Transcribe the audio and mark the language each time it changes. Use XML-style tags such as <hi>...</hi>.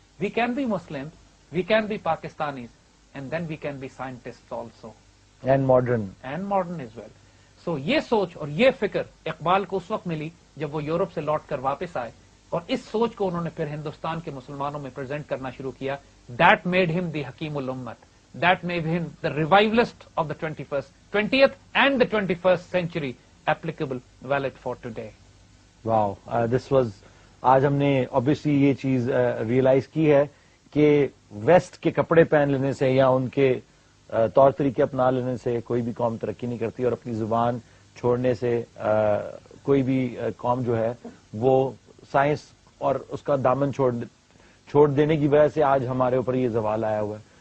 <en>We can be Muslim, we can be Pakistanis and then we can be scientist also and modern as well.</en> <ur>سو یہ سوچ اور یہ فکر اقبال کو اس وقت ملی جب وہ یورپ سے لوٹ کر واپس آئے اور اس سوچ کو انہوں نے پھر ہندوستان کے مسلمانوں میں پریزنٹ کرنا شروع کیا.</ur> <en>That made him the حکیم الامت. That made him the revivalist of the 20th and the 21st century, applicable, valid for today. Wow, this was</en> <ur>آج ہم نے obviously یہ چیز ریئلائز کی ہے کہ ویسٹ کے کپڑے پہن لینے سے یا ان کے طور طریقے اپنا لینے سے کوئی بھی قوم ترقی نہیں کرتی، اور اپنی زبان چھوڑنے سے کوئی بھی قوم جو ہے وہ سائنس اور اس کا دامن چھوڑ دینے کی وجہ سے آج ہمارے اوپر یہ زوال آیا ہوا ہے.</ur>